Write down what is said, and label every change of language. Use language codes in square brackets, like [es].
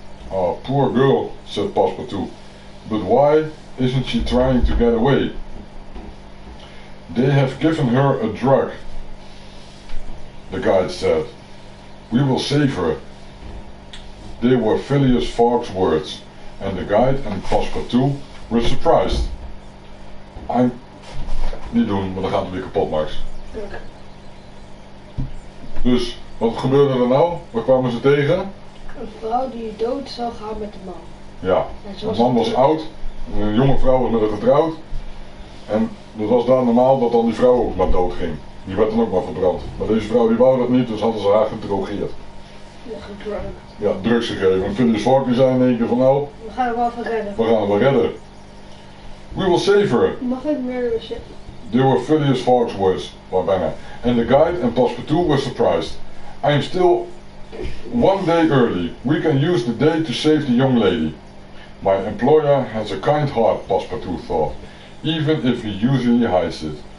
[en] Ah, poor girl, said Passepartout. But why isn't she trying to get away? They have given her a drug, the guide said. We will save her. They were Phileas Fogg's words, and the guide and Passepartout were surprised. [nl] Niet doen, want dan gaat het weer kapot, Max. Dus, wat gebeurde er nou? Waar kwamen ze tegen? Een vrouw die dood zou gaan met de man. Ja, de man was oud, een jonge vrouw was met haar getrouwd. En het was daar normaal dat dan die vrouw ook maar dood ging. Die werd dan ook maar verbrand. Maar deze vrouw die wou dat niet, dus hadden ze haar gedrogeerd. Ja, gedrukt. Ja, drugs gegeven. En Phileas Fogg die zei in één keer van nou, We gaan er wel van redden. we gaan haar wel redden. [en] We will save her. [nl] Mag ik meer zeggen? [en] They were Phileas Fogg's words, well, [nl] bijna. [en] And the guide and Passepartout were surprised. I am still 1 day early. We can use the day to save the young lady. My employer has a kind heart, Passepartout thought, even if he usually hides it.